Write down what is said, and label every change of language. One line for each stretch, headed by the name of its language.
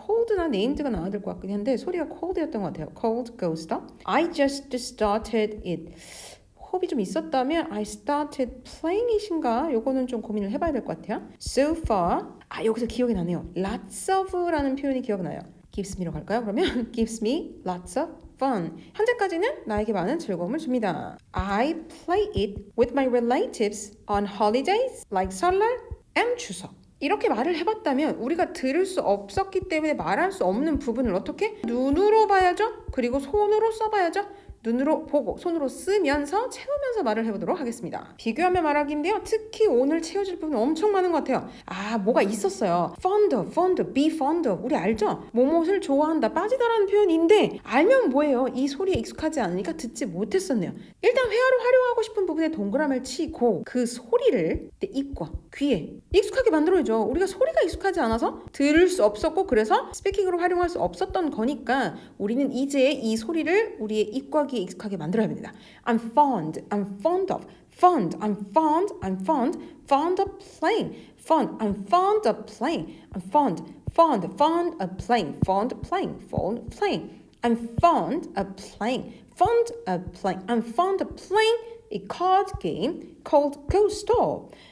Korean: cold나 named가 나와야 될 것 같긴 한데 소리가 cold였던 것 같아요.
English: cold, ghost up. I just started it.
Korean: 호흡이 좀 있었다면
English: I started playing it인가?
Korean: 요거는 좀 고민을 해봐야 될 것 같아요.
English: So far.
Korean: 여기서 기억이 나네요. lots of라는 표현이 기억나요.
English: gives me
Korean: 로 갈까요? 그러면
English: gives me lots of fun.
Korean: 현재까지는 나에게 많은 즐거움을 줍니다.
English: I play it with my relatives on holidays like 설날 and 추석.
Korean: 이렇게 말을 해봤다면 우리가 들을 수 없었기 때문에 말할 수 없는 부분을 어떻게? 눈으로 봐야죠. 그리고 손으로 써봐야죠. 눈으로 보고 손으로 쓰면서 채우면서 말을 해보도록 하겠습니다. 비교하며 말하기인데요. 특히 오늘 채워질 부분 엄청 많은 것 같아요. 뭐가 있었어요.
English: fond of, be fond of.
Korean: 우리 알죠? 뭐뭇을 좋아한다, 빠지다라는 표현인데 알면 뭐예요? 이 소리에 익숙하지 않으니까 듣지 못했었네요. 일단 회화로 활용하고 싶은 부분에 동그라미를 치고 그 소리를 내 입과 귀에 익숙하게 만들어야죠. 우리가 소리가 익숙하지 않아서 들을 수 없었고 그래서 스피킹으로 활용할 수 없었던 거니까 우리는 이제 이 소리를 우리의 입과 귀에 익숙하게 만들어야 합니다.
English: I'm fond of, fond, I'm fond of playing, fond, I'm fond of playing, I'm fond of playing, fond of playing, I'm fond of playing, I'm fond of playing a card game called Ghost Stop.